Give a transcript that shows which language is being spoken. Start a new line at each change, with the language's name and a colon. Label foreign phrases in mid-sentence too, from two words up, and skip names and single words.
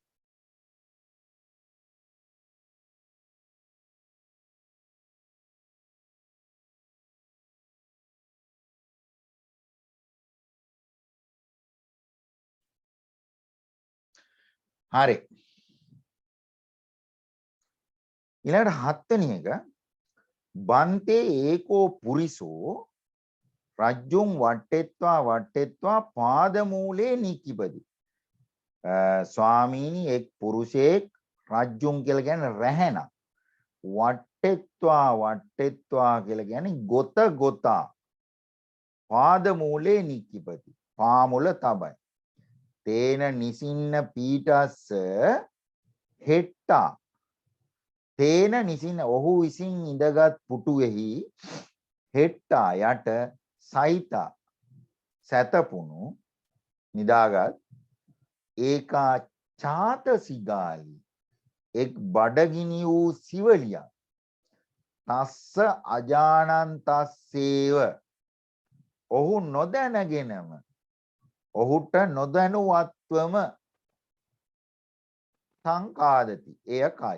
Sinhala: හරි. ඊළඟට 7 වෙනි එක
Pali: බන්තේ ඒකෝ පුරිසෝ රජ්ජුම් වට්ටෙත්වා පාදමූලේ නිකිබදි.
Sinhala: ස්වාමීනි එක් පුරුෂයෙක් රජ්ජුම් කියලා කියන්නේ රැහැන. වට්ටෙත්වා කියලා කියන්නේ ගොතා
Pali: පාදමූලේ නිකිබදි.
Sinhala: පාමුල තබයි.
Pali: තේන නිසින්න පීටස්ස හෙට්ටා තේන නිසින්න ඔහු
Sinhala: විසින් ඉඳගත් පුටුවෙහි හෙට්ටා යට සයිතා සැතපුණු නිදාගත්
Pali: ඒකා චාත සිගාලි
Sinhala: එක් බඩගිනි වූ සිවලියක්
Pali: තස්ස අජානන්තස්සේව
Sinhala: ඔහු නොදැනගෙනම ඔහුට නොදැනුවත්වම සංකාදති එය කයි.